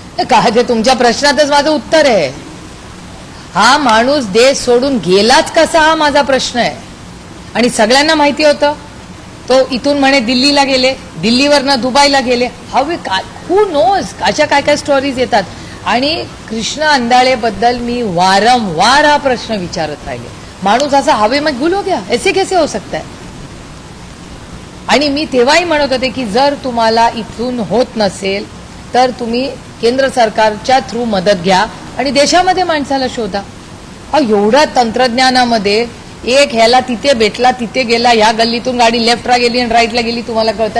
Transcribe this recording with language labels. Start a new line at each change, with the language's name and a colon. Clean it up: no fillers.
Marathi: काय ते तुमच्या प्रश्नातच माझं उत्तर आहे. हा माणूस देश सोडून गेलाच कसा, हा माझा प्रश्न आहे. आणि सगळ्यांना माहिती होतं तो इथून म्हणे दिल्लीला गेले, दिल्लीवरनं दुबईला गेले.
English: who knows
Marathi: अशा काय काय स्टोरीज येतात. आणि कृष्ण अंधाळेबद्दल मी वारंवार हा प्रश्न विचारत राहिले. माणूस असा हवेमध्ये
Hindi: गुल हो गया, ऐसे कैसे हो सकता है.
Marathi: आणि मी तेव्हाही म्हणत होते की जर तुम्हाला इथून होत नसेल तर तुम्ही केंद्र सरकारच्या थ्रू मदत घ्या आणि देशामध्ये माणसाला शोधा. एवढ्या तंत्रज्ञानामध्ये एक ह्याला तिथे भेटला, तिथे गेला, ह्या गल्लीतून गाडी लेफ्टला गेली आणि राईटला गेली, तुम्हाला कळतं.